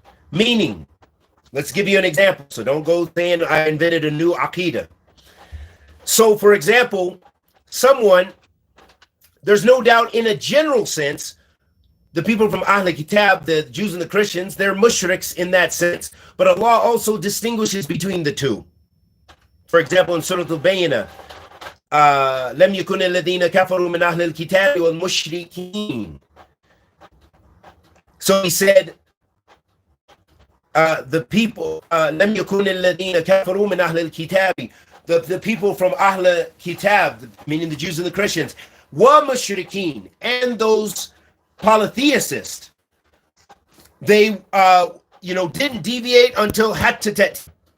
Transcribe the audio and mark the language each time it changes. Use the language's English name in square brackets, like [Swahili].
[English] Meaning, let's give you an example. So don't go saying I invented a new aqidah. So for example, there's no doubt in a general sense, the people from Ahl Kitab, the Jews and the Christians, they're mushriks in that sense. But Allah also distinguishes between the two. For example, in Surah Al-Bayyinah, [Arabic] لم يكن الذين كفروا من أهل الكتاب والمشركين. [English] So he said, the people, [Arabic] لم يكن الذين كفروا من أهل الكتاب, [English] the people from Ahl Kitab, meaning the Jews and the Christians, wa mushrikeen, and those polytheist. They, didn't deviate until Hattetet.